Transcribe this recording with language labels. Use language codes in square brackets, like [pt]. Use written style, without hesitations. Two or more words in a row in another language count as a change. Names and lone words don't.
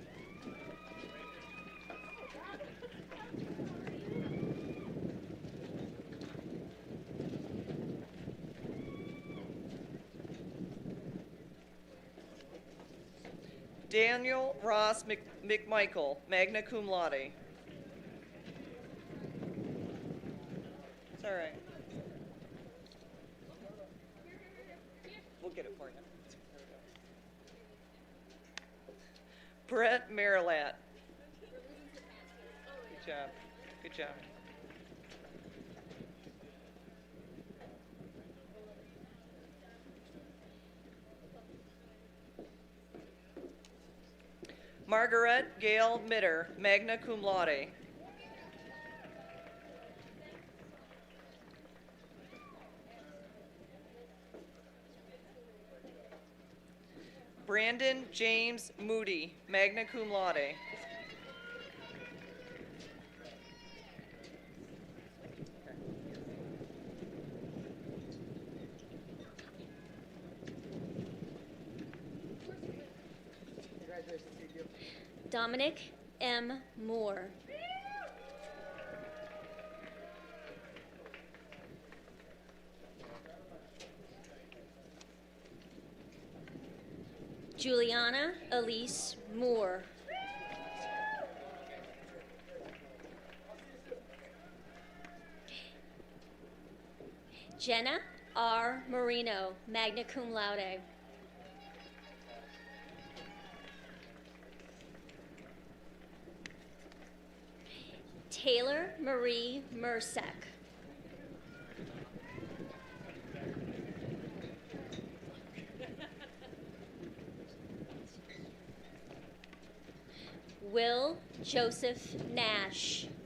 [en] Daniel Ross McMichael, [la] magna cum laude. [en] It's all right. We'll get it for you. Brett Marilat. Good job. Good job. Margaret Gail Mitter, [la] magna cum laude. [en] Brandon James Moody, [la] magna cum laude. [en] Dominic M. Moore. Juliana Elise Moore. Jenna R. Marino, [la] magna cum laude. [en] Taylor Marie Mersek. Will Joseph Nash.